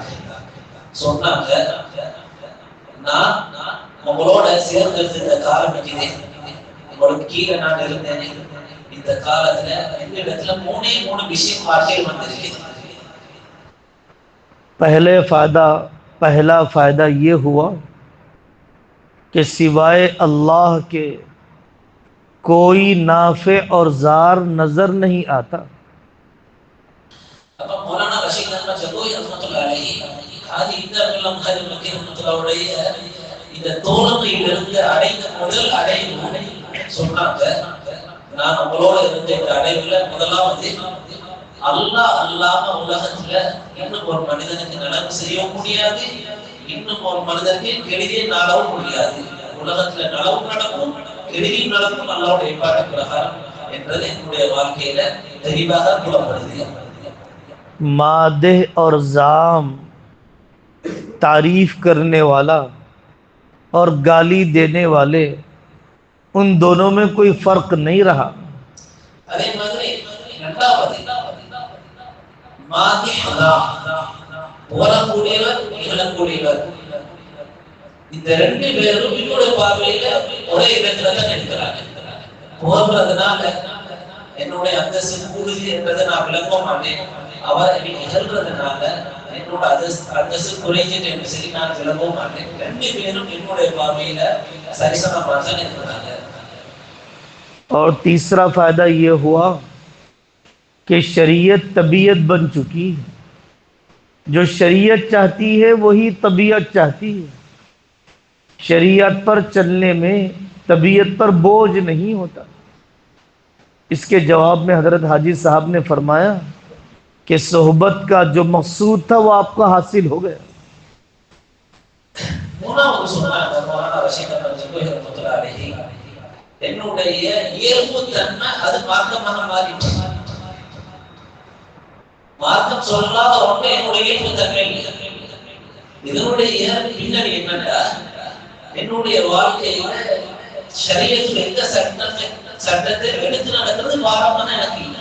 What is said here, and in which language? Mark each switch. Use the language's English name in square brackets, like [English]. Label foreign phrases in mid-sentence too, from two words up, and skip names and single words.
[Tamil] சொன்னாங்க, நான் உங்களோட சேர்ந்திருந்த காலம் இருக்குது, உங்களுக்கு கீழே நான் இருந்தேன். இந்த காலத்துல எங்களிடத்துல 3 விஷயம் வாழ்க்கையில் வந்திருக்கு. [Hindi] पहला फ़ायदा ये हुआ कि सिवाय अल्लाह के कोई नाफे और जार नज़र नहीं आता। [Tamil] मौलाना रशीद अहमद गंगोही [Arabic] رحمة الله عليه [Tamil] ஹாஜி இம்தாதுல்லாஹ் முஹாஜிர் மக்கி [Arabic] رحمة الله عليه [Tamil] இந்த தோழமையிலிருந்து அடைந்த முதல் அடைவு சொன்னாங்க, நான் உங்களோட இருந்த இந்த அடைவுல முதலாவது அல்லாஹ் அல்லாம உலகத்துல இன்னும் ஒரு மனிதனுக்கு நலவு செய்ய முடியாது, இன்னும் ஒரு மனிதனுக்கு கெடுதியை நாடவும் முடியாது. உலகத்துல நலவும் நடக்கும், கெடுதியும் நடக்கும் அல்லாஹ்வுடைய ஏற்பாடு பிரகாரம் என்றது என்னுடைய வாழ்க்கையில தெளிவாக புலப்படுது. [Hindi] मादे और जाम, तारीफ करने वाला और गाली देने वाले, उन दोनों में कोई फ़र्क नहीं रहा। [Tamil] அதே மாதிரி இரண்டாவது மாதிஹா, புகழக்கூடியவர் இகழக்கூடியவர், இந்த ரெண்டு பேரும் என்னுடைய பார்வையில ஒரே இடத்துல தான் இருக்கிறாங்க. புகழ்றதுனால என்னுடைய அந்தஸ்து கூடுது என்றதை நான் விளக்க மாட்டேன். அவர் இகழ்றதுனால என்னோட அந்தஸ்து குறைஞ்சிட்டு என்று சொல்லி நான் விளக்க மாட்டேன். ரெண்டு பேரும் என்னுடைய பார்வையில சரிசமமாக தான் இருக்கிறாங்க. [Hindi] और तीसरा फायदा ये हुआ कि शरीयत तबीयत बन चुकी है। जो शरीयत चाहती है वही तबीयत चाहती है। शरीयत पर चलने में तबीयत पर बोझ नहीं होता। इसके जवाब में हजरत हाजी साहब ने फरमाया कि सोहबत का जो मकसूद था वो आपका हासिल हो गया। [Tamil] என்னுடைய இயல்பு தன்மை அது மார்க்கமாக மாறிட்டு, மார்க்கம் சொல்லாத ஒன்று என்னுடைய இயல்பு தன்மை. இதனுடைய பின்னணி என்னன்னா, என்னுடைய வாழ்க்கையில ஷரியத்துல எந்த சட்டத்தை எடுத்து நடக்கிறது பாரமான எனக்கு இல்லை.